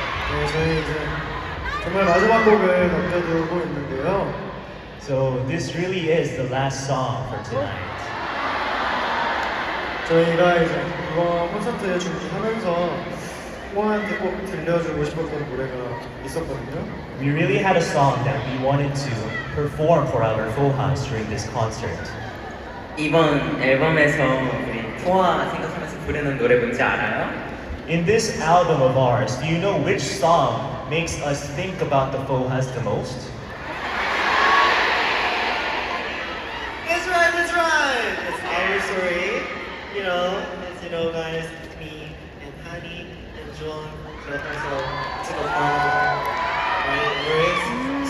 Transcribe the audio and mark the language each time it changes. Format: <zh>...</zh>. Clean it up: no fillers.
<ko>네, 저희 이제 정말 마지막 곡을 남겨두고 있는데요.</ko> <en>So this really is the last song for tonight.</en> <ko>저희가 이제 이번 콘서트에 준비하면서 홍아한테 꼭 들려주고 싶었던 노래가 있었거든요.</ko> <en>We really had a song that we wanted to perform for our Fohas during this concert.</en> <ko>이번 앨범에서 우리 포화 생각하면서 부르는 노래 뭔지 알아요?</ko> <en>In this album of ours, do you know which song makes us think about the Fohas the most? That's right, that's right. It's our story. You know, as you know, guys, me and Hani and John also took a part of right lyrics.</en>